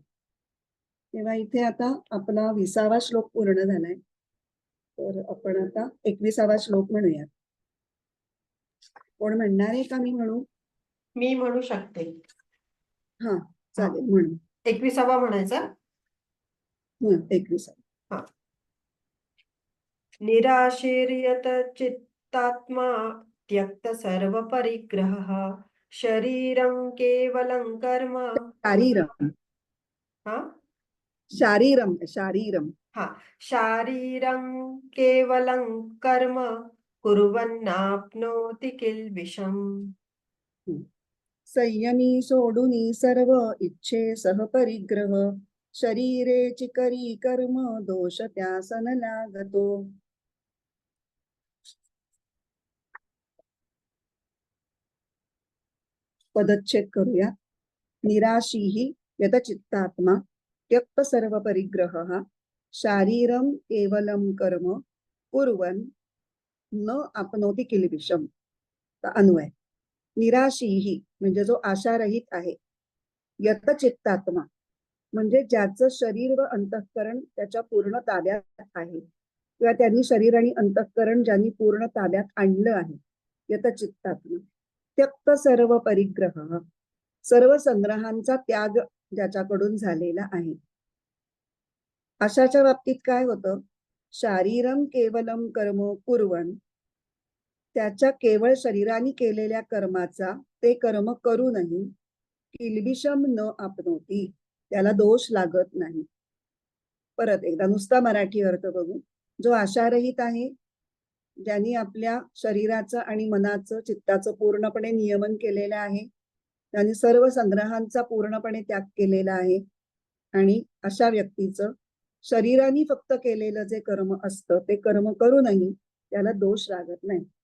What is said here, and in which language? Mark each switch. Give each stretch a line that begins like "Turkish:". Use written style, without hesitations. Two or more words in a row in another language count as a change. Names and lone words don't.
Marathi: तेव्हा इथे आता आपला 20वा श्लोक पूर्ण झालाय, तर आपण आता 21वा श्लोक म्हणूया. कोण म्हणणार आहे का मी म्हणू? मी म्हणू शकते. हा चालेल, म्हणू. 21वा म्हणायचा. 21. हा.
Sanskrit: निराशीर्यत चित्तात्मा त्यक्त सर्व परिग्रह शरीरं केवलं कर्म. शारीरम.
Marathi: हा
Sanskrit: शारीरम शारीरम. हा शारीरं केवलं कर्म कुर्वन्नाप्नोति किल्बिषम्.
Marathi: संयमी सोडूनी सर्व इच्छे सह परिग्रह शरीरे चिकरी कर्म दोष त्यासन लागतो. पदच्छेद करूया.
Sanskrit: निराशीही यतचित्तात्मा त्यक्त सर्व परिग्रह शारीरम केवलम कर्म कुर्वन् न आपनोति किल्बिषम.
Marathi: अन्वय. निराशीही म्हणजे जो आशारहित आहे, यतचित्तात्मा म्हणजे ज्याचं शरीर व अंतःकरण त्याच्या पूर्ण ताब्यात आहे किंवा त्यांनी शरीर आणि अंतःकरण ज्यांनी पूर्ण ताब्यात आणलं आहे, यतचित्तात्मा.
Sanskrit: त्यक्त सर्व परिग्रह
Marathi: सर्व संग्रहांचा त्याग ज्याच्याकडून झालेला आहे. अशाच्या बाबतीत काय होतं?
Sanskrit: शारीरम केवलम कर्म कुर्वन,
Marathi: त्याच्या केवळ शरीराने केलेल्या कर्माचा ते कर्म करूनही
Sanskrit: किल्बिषम न आपनोती,
Marathi: त्याला दोष लागत नाही. परत एकदा नुसता मराठी अर्थ बघू. जो आशारहित आहे, ज्यांनी आपल्या शरीराचं आणि मनाचं चित्ताचं पूर्णपणे नियमन केलेलं आहे, त्यांनी सर्व संग्रहांचा पूर्णपणे त्याग केलेला आहे आणि अशा व्यक्तीचं शरीराने फक्त केलेलं जे कर्म असतं ते कर्म करूनही त्याला दोष लागत नाही.